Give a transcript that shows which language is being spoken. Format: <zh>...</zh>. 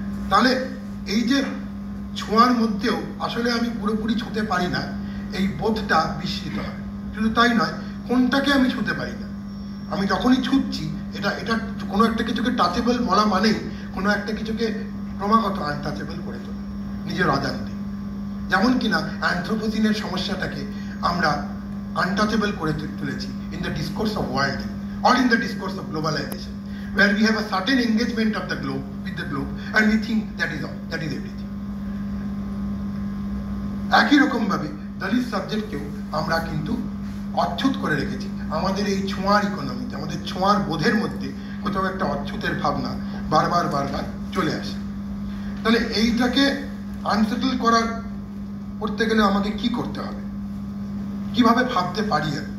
<bn>তাহলে এই যে ছোঁয়ার মধ্যেও আসলে আমি পুরোপুরি ছুঁতে পারি না, এই বোধটা বিস্মৃত হয়। শুধু তাই নয়, কোনটাকে আমি ছুঁতে পারি না। আমি যখনই ছুঁচ্ছি, এটা কোনো একটা কিছুকে টাচেবল বলা মানেই কোনো একটা কিছুকে ক্রমাগত আনটাচেবল করে তোলে নিজের অজান্তে। যেমন কিনা অ্যানথ্রোপোসিনের সমস্যাটাকে আমরা আনটাচেবল করে তুলেছি</bn> <en>In the discourse of world or in the discourse of globalization, where we have a certain engagement of the globe with the globe and we think that is all, that is everything.</en> <bn>একই রকম ভাবে দলিত সাবজেক্টকেও আমরা কিন্তু অচ্ছুত করে রেখেছি। আমাদের এই ছোঁয়ার ইকোনমিতে, আমাদের ছোঁয়ার বোধের মধ্যে কোথাও একটা অচ্ছুতের ভাবনা বারবার চলে আসে। তাহলে এইটাকে আনসেটেল করতে গেলে আমাকে কি করতে হবে? কিভাবে ভাবতে পারি?</bn>